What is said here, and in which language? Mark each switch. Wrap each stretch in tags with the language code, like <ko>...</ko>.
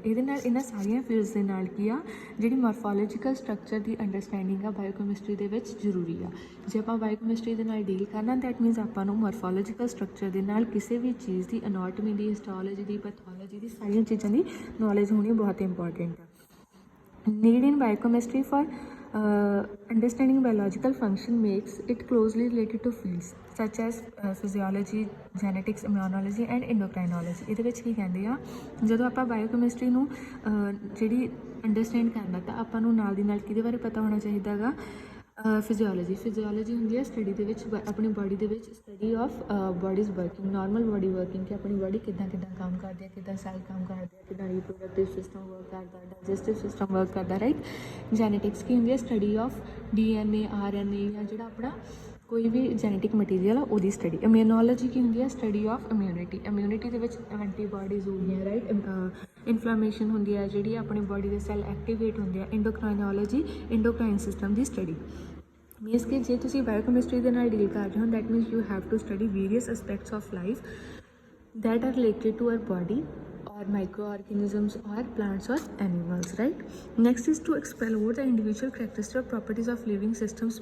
<pa>ਇਹਦੇ ਨਾਲ ਇਹਨਾਂ ਸਾਰੀਆਂ ਫੀਲਡਸ ਦੇ ਨਾਲ ਕੀ ਆ ਜਿਹੜੀ ਮੋਰਫੋਲੋਜੀਕਲ ਸਟਰਕਚਰ ਦੀ ਅੰਡਰਸਟੈਂਡਿੰਗ ਆ ਬਾਇਓਕੈਮਿਸਟਰੀ ਦੇ ਵਿੱਚ ਜ਼ਰੂਰੀ ਆ। ਜੇ ਆਪਾਂ ਬਾਇਓਕੈਮਿਸਟਰੀ ਦੇ ਨਾਲ ਡੀਲ ਕਰਨਾ</pa> <en>that means</en> <pa>ਆਪਾਂ ਨੂੰ ਮੋਰਫੋਲੋਜੀਕਲ ਸਟਰਕਚਰ ਦੇ ਨਾਲ ਕਿਸੇ ਵੀ ਚੀਜ਼ ਦੀ ਅਨਾਟਮੀ ਦੀ, ਹਿਸਟੋਲੋਜੀ ਦੀ, ਪੈਥੋਲੋਜੀ ਦੀ ਸਾਰੀਆਂ ਚੀਜ਼ਾਂ ਦੀ ਨੌਲੇਜ ਹੋਣੀ ਬਹੁਤ ਇੰਪੋਰਟੈਂਟ ਆ।</pa> <en>Need in biochemistry for understanding biological function makes it closely related to fields such as physiology, genetics, immunology and endocrinology।</en> <pa>ਇਹਦੇ ਵਿੱਚ ਕੀ ਕਹਿੰਦੇ ਆ ਜਦੋਂ ਆਪਾਂ ਬਾਇਓਕੈਮਿਸਟਰੀ ਨੂੰ ਜਿਹੜੀ ਅੰਡਰਸਟੈਂਡ ਕਰਨਾ ਤਾਂ ਆਪਾਂ ਨੂੰ ਨਾਲ ਦੀ ਨਾਲ ਕਿਹਦੇ ਬਾਰੇ ਪਤਾ ਹੋਣਾ ਚਾਹੀਦਾ ਗਾ ਫਿਜ਼ੀਓਲੋਜੀ ਹੁੰਦੀ ਹੈ ਸਟੱਡੀ ਦੇ ਵਿੱਚ ਆਪਣੀ ਬਾਡੀ ਦੇ ਵਿੱਚ</pa> <en>study of body's working, normal body working</en> <pa>ਕਿ ਆਪਣੀ ਬਾਡੀ ਕਿੱਦਾਂ ਕੰਮ ਕਰਦੀ ਹੈ, ਕਿੱਦਾਂ ਸੈੱਲ ਕੰਮ ਕਰਦੇ ਆ, ਕਿੱਦਾਂ ਰੀਪਰੋਡਕਟਿਵ ਸਿਸਟਮ ਵਰਕ ਕਰਦਾ, ਡਾਈਜੈਸਟਿਵ ਸਿਸਟਮ ਵਰਕ ਕਰਦਾ, ਰਾਈਟ। ਜੈਨੇਟਿਕਸ ਕੀ ਹੁੰਦੀ ਹੈ</pa> <en>study of DNA, RNA</en> <pa>ਜਾਂ ਜਿਹੜਾ ਆਪਣਾ ਕੋਈ ਵੀ ਜੈਨੇਟਿਕ ਮਟੀਰੀਅਲ ਆ ਉਹਦੀ ਸਟੱਡੀ। ਇਮਿਊਨੋਲੋਜੀ ਕੀ ਹੁੰਦੀ ਹੈ</pa> <en>study of immunity</en> <pa>ਦੇ ਵਿੱਚ ਐਂਟੀਬਾਡੀਜ਼ ਹੋ ਗਈਆਂ, ਰਾਈਟ। ਇਨਫਲਾਮੇਸ਼ਨ ਹੁੰਦੀ ਹੈ ਜਿਹੜੀ ਆਪਣੀ ਬਾਡੀ ਦੇ ਸੈੱਲ ਐਕਟੀਵੇਟ ਹੁੰਦੇ ਆ। ਇੰਡੋਕ੍ਰਾਈਨੋਲੋਜੀ ਇੰਡੋਕ੍ਰਾਈਨ ਸਿਸਟਮ ਦੀ ਸਟੱਡੀ।</pa> <en>means</en> <pa>ਕਿ ਜੇ ਤੁਸੀਂ ਬਾਇਓਕੈਮਿਸਟਰੀ ਦੇ ਨਾਲ ਡੀਲ ਕਰ ਰਹੇ ਹੋ</pa> <en>That means you have to study various aspects of life that are related to our body or microorganisms or plants or animals, right? Next is to explore the individual characteristics or properties of living systems.</en>